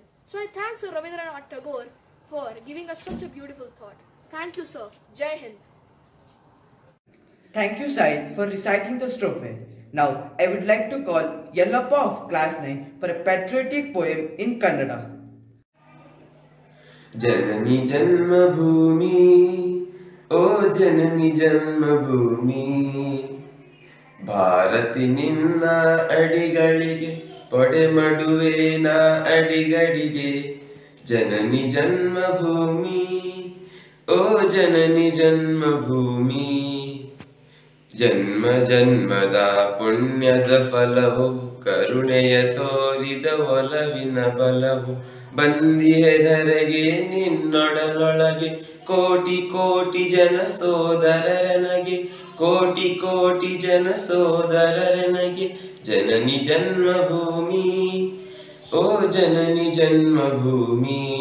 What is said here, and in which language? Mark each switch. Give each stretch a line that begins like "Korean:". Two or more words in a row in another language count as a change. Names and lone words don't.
English: So I thank Sir Ravindranath Tagore for giving us such a beautiful thought. Thank you, sir. Jai Hind. Thank you, Sai, for reciting the strophe. Now, I would like to call Yellappa of class 9 for a patriotic poem in Kannada.
Kannada: ಜನನಿ ಜನ್ಮ ಭೂಮಿ, ಓ ಜನನಿ ಜನ್ಮ ಭೂಮಿ, ಭಾರತಿ ನಿನ್ನ ಅಡಿಗಳಿಗೆ, ಪೊಡ ಮಡುವೆ ಅಡಿಗಡಿಗೆ, ಜನನಿ ಜನ್ಮ ಭೂಮಿ, ಓ ಜನನಿ ಜನ್ಮ ಭೂಮಿ. ಜನ್ಮ ಜನ್ಮದ ಪುಣ್ಯದ ಫಲವು ಕರುಣೆಯ ತೋರಿದ ಒಲವಿನ ಬಲವು ಬಂದಿಹೆದರೆಗೆ ನಿನ್ನೊಡಲೊಳಗೆ ಕೋಟಿ ಕೋಟಿ ಜನ ಸೋದರರನಗೆ ಕೋಟಿ ಕೋಟಿ ಜನ ಸೋದರರನಗೆ ಜನನಿ ಜನ್ಮಭೂಮಿ ಓ ಜನನಿ ಜನ್ಮಭೂಮಿ